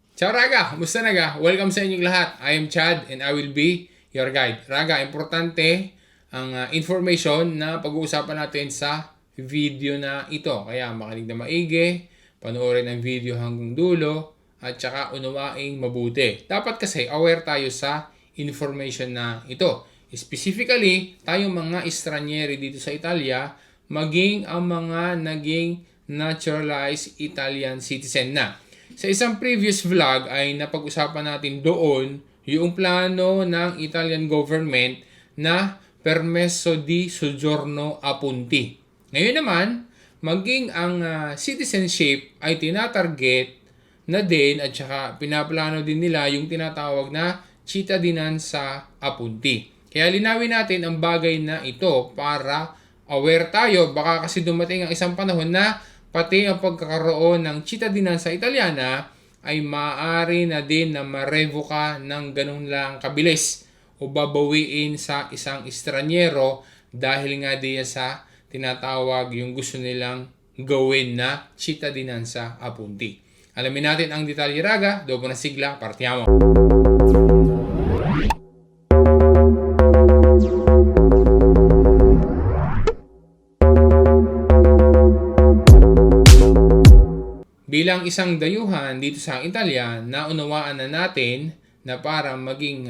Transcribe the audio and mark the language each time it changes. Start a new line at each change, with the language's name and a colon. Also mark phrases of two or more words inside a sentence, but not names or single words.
Italian: Ciao Raga!
Filipino: Kumusta na ga? Welcome sa inyong lahat.
English: I am Chad and I will be your guide.
Filipino: Raga, importante ang information na pag-uusapan natin sa video na ito. Kaya makinig na maigi, panoorin ang video hanggang dulo, at saka unawaing mabuti. Dapat kasi aware tayo sa information na ito. Specifically, tayong mga Estranieri dito sa Italia, maging ang mga naging
English: naturalized Italian citizen
Filipino: na. Sa isang
English: previous vlog
Filipino: ay napag-usapan natin doon yung plano ng
English: Italian government
Filipino: na
Italian: permesso di soggiorno a punti.
Filipino: Ngayon naman, maging ang citizenship ay tinatarget na din at saka pinaplano din nila yung tinatawag na
Italian: cittadinanza a punti.
Filipino: Kaya linawin natin ang bagay na ito para aware tayo. Baka kasi dumating ang isang panahon na pati ang pagkakaroon ng
Italian: cittadinanza Italiana
Filipino: ay maaari na din na marevoka ng ganun lang kabilis o babawiin sa isang estranyero dahil nga diyan sa tinatawag yung gusto nilang gawin na
Italian: cittadinanza a punti.
Filipino: Alamin natin ang detalye raga,
Italian: dopo na sigla, partiamo!
Filipino: Bilang isang dayuhan dito sa Italia, naunawaan na natin na para maging